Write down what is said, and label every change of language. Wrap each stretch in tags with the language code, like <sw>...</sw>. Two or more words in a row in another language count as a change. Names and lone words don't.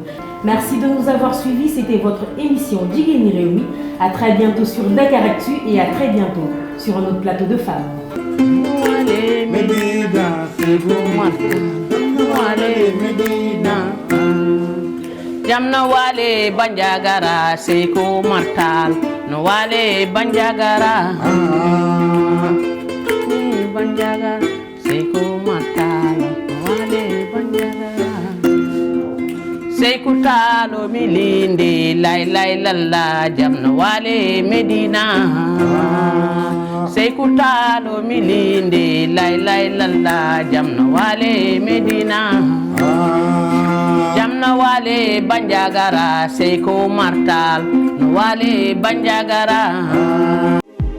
<fr>Merci de nous avoir suivis. C'était votre émission Djigeni Réumi. À très bientôt sur Dakar Actu et à très bientôt sur un autre plateau de femmes.</fr> <ff>Jamna wale banjagara seko martal no wale banjagara banjagara seko martal no wale banjagara seko talo milinde lay lay lalla jamna wale medina seko talo milinde lay lay lalla jamna wale medina Jamna wale banjagara seko martal no wale banjagara</ff>